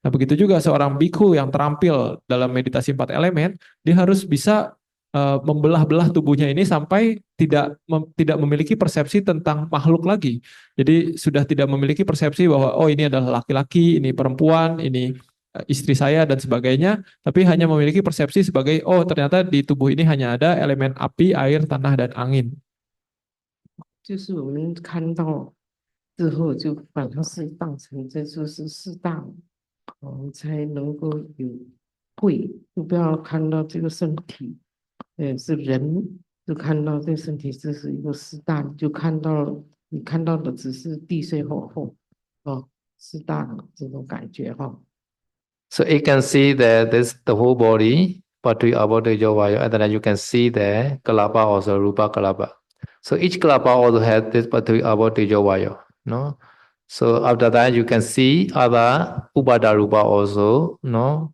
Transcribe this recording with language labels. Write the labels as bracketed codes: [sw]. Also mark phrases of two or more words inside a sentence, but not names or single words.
[id] Nah, begitu juga seorang bhikkhu yang terampil dalam meditasi 4 elemen, dia harus bisa membelah-belah tubuhnya ini sampai tidak memiliki persepsi tentang makhluk lagi. Jadi sudah tidak memiliki persepsi bahwa oh ini adalah laki-laki, ini perempuan, ini istri saya dan sebagainya, tapi hanya memiliki persepsi sebagai oh ternyata di tubuh ini hanya ada elemen api, air, tanah dan angin. [zh] 就是我们看到之后，就把它是当成这就是四大，我们才能够有慧，就不要看到这个身体，是人，就看到这身体这是一个四大，就看到你看到的只是地水火风，四大的这种感觉哈。 [en] So you can see that this the whole body, [pi] Patri Abhaya Vaya, [en] and then you can see the Kalapa also, [pi] Rupa Kalapa. [en] So each Kalapa also has this [pi] Patri Abhaya Vaya, [en] no? So after that you can see other [pi] Upada Rupa [en] also, no?